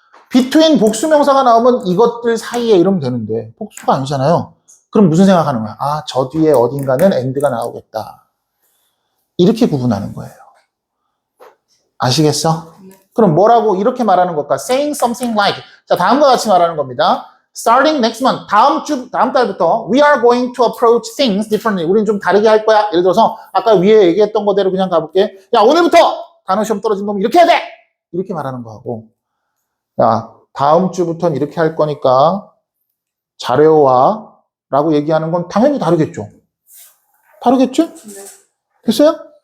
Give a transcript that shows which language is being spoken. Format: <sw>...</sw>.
<ko>between 복수 명사가 나오면 이것들 사이에 이러면 되는데 복수가 아니잖아요. 그럼 무슨 생각하는 거야? 저 뒤에 어딘가는 and가 나오겠다. 이렇게 구분하는 거예요. 아시겠어? 그럼 뭐라고 이렇게 말하는 것과</ko> <en>saying something like</en> <ko>자, 다음과 같이 말하는 겁니다.</ko> <en>Starting next month,</en> <ko>다음 달부터</ko> <en>we are going to approach things differently.</en> <ko>우리는 좀 다르게 할 거야. 예를 들어서 아까 위에 얘기했던 거대로 그냥 가볼게. 야, 오늘부터 단어 시험 떨어진 놈 이렇게 해야 돼! 이렇게 말하는 거하고 야, 다음 주부터는 이렇게 할 거니까 잘해와 라고 얘기하는 건 당연히 다르겠죠. 다르겠죠? 됐어요?</ko>